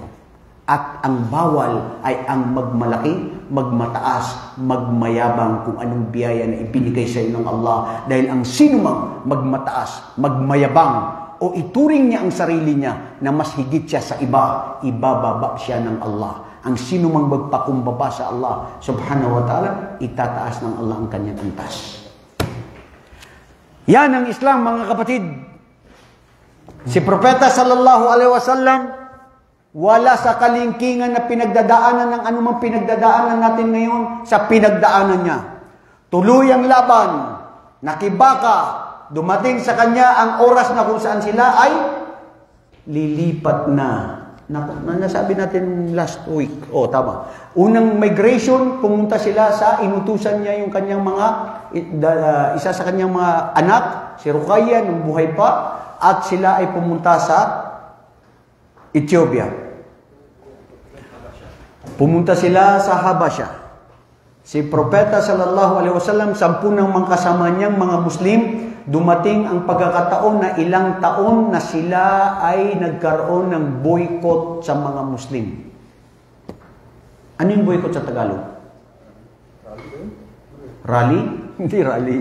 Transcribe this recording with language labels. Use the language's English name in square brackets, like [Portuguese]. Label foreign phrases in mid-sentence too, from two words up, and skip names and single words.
[Filipino] At ang bawal ay ang magmalaki, magmataas, magmayabang kung anong biyaya na ibinigay sa iyo ng Allah. Dahil ang sino mang magmataas, magmayabang, o ituring niya ang sarili niya na mas higit siya sa iba, ibababa siya ng Allah. Ang sino mang magpakumbaba sa Allah [Arabic] سبحانه وتعالى, [Filipino] itataas ng Allah ang kanyang antas. Yan ang Islam, mga kapatid. Si Propeta [Arabic] صلى الله عليه وسلم, [Filipino] wala sa kalingkingan na pinagdadaanan ng anumang pinagdadaanan natin ngayon sa pinagdaanan niya. Tuluyang laban, nakibaka, dumating sa kanya ang oras na kung saan sila ay lilipat na. Nasabi natin [English] last week. [Filipino] Tama. Unang migration, pumunta sila sa inutusan niya yung kanyang mga, isa sa kanyang mga anak, si Ruqayya, nung buhay pa, at sila ay pumunta sa Ethiopia. Pumunta sila sa Habasha. Si Propeta [Arabic] صلى الله عليه وسلم, [Filipino] 10 ng mga kasama niyang mga Muslim, dumating ang pagkakataon na ilang taon na sila ay nagkaroon ng boycott sa mga Muslim. Ano yung boycott sa Tagalog? Rally? Hindi rally.